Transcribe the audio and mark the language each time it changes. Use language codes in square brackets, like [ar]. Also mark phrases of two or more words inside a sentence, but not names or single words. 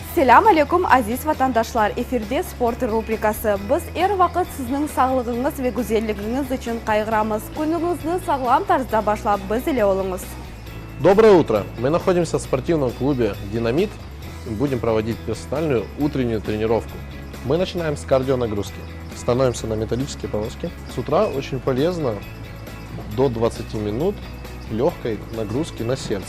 [crh] Selam алейкум, aziz vatandaşlar. Efirde sport rubrikası. Biz vaqt sizning sağlığınız ve güzelliğiniz için qaygıramız. Gününüzni sağlam tarzda başlap biz ile olunuz. [ru] Доброе утро! Мы находимся в спортивном клубе «Динамит» и будем проводить персональную утреннюю тренировку. Мы начинаем с кардионагрузки. Становимся на металлические полоски. С утра очень полезно до 20 минут легкой нагрузки на сердце.